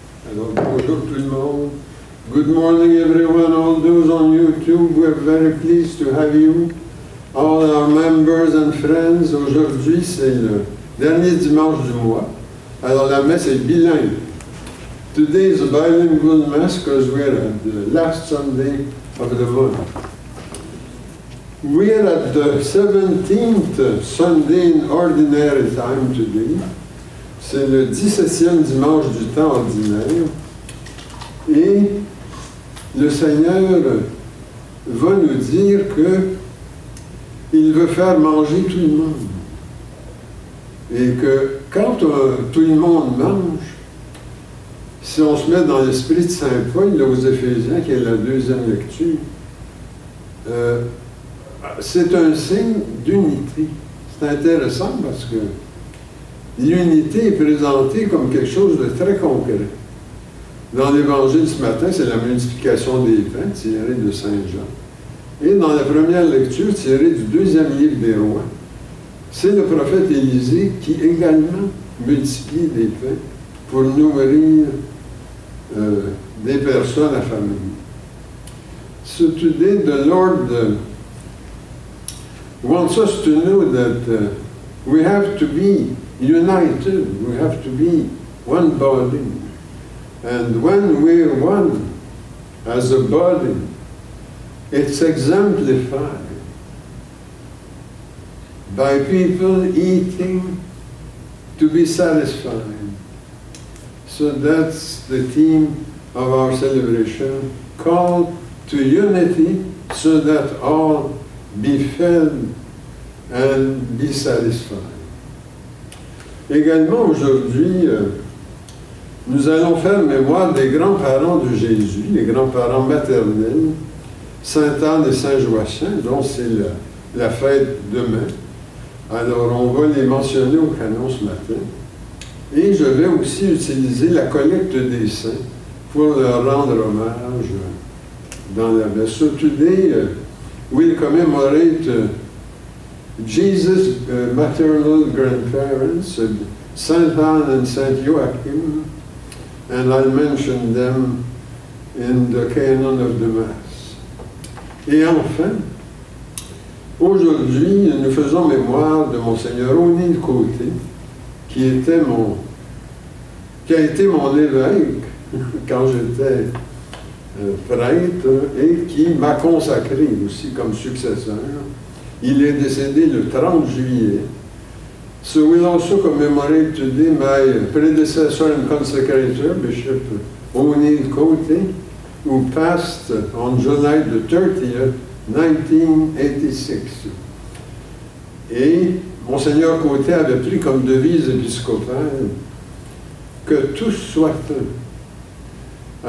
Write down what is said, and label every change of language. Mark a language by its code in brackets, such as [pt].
[fr] Alors, bonjour tout le monde. [en] Good morning everyone, all those on YouTube. We're very pleased to have you, all our members and friends. [fr] Aujourd'hui, c'est le dernier dimanche du mois. Alors, la messe est bilingue. [en] Today is a bilingual mass because we're at the last Sunday of the month. We're at the 17th Sunday in Ordinary Time today. [fr] C'est le 17e dimanche du temps ordinaire. Et le Seigneur va nous dire qu'il veut faire manger tout le monde. Et que quand tout le monde mange, si on se met dans l'esprit de Saint Paul, là, aux Éphésiens, qui est la deuxième lecture, c'est un signe d'unité. C'est intéressant parce que l'unité est présentée comme quelque chose de très concret. Dans l'Évangile ce matin, c'est la multiplication des pains tirée de Saint Jean. Et dans la première lecture tirée du deuxième livre des Rois, c'est le prophète Élisée qui également multiplie des pains pour nourrir des personnes affamées. [en] So today the Lord wants us to know that we have to be united, we have to be one body. And when we're one as a body, it's exemplified by people eating to be satisfied. So that's the theme of our celebration, called to unity so that all be fed and be satisfied. [fr] Également aujourd'hui, nous allons faire mémoire des grands-parents de Jésus, les grands-parents maternels, Sainte-Anne et Saint-Joachim, dont c'est la fête demain. Alors, on va les mentionner au canon ce matin. Et je vais aussi utiliser la collecte des saints pour leur rendre hommage dans la messe. [en] So today, we'll commemorate Jesus' maternal grandparents, Saint Anne and Saint Joachim, and I'll mention them in the canon of the Mass. [fr] Et enfin, aujourd'hui, nous faisons mémoire de Monseigneur O'Neill Côté, qui a été mon évêque quand j'étais prêtre et qui m'a consacré aussi comme successeur. Il est décédé le 30 juillet. [en] So we'll also commemorate today my predecessor and consecrator, Bishop O'Neill Côté, who passed on July the 30th, 1986. [fr] Et Monseigneur Côté avait pris comme devise épiscopale que tous soient un.